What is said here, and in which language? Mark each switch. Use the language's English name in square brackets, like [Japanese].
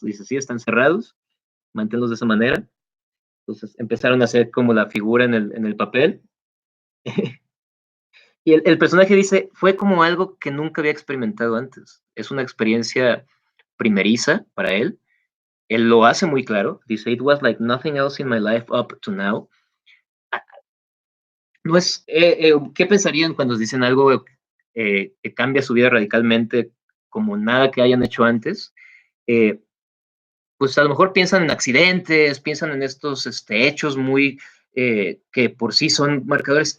[Spanish] Dice, sí, están cerrados, manténlos de esa manera. Entonces empezaron a hacer como la figura en el papel. Y el personaje dice, fue como algo que nunca había experimentado antes. Es una experiencia primeriza para él. Él lo hace muy claro. Dice, [English] it was like nothing else in my life up to now. [Spanish] No es, ¿qué pensarían cuando dicen algo que cambia su vida radicalmente como nada que hayan hecho antes? Eh, pues a lo mejor piensan en accidentes, piensan en estos hechos muy que por sí son marcadores.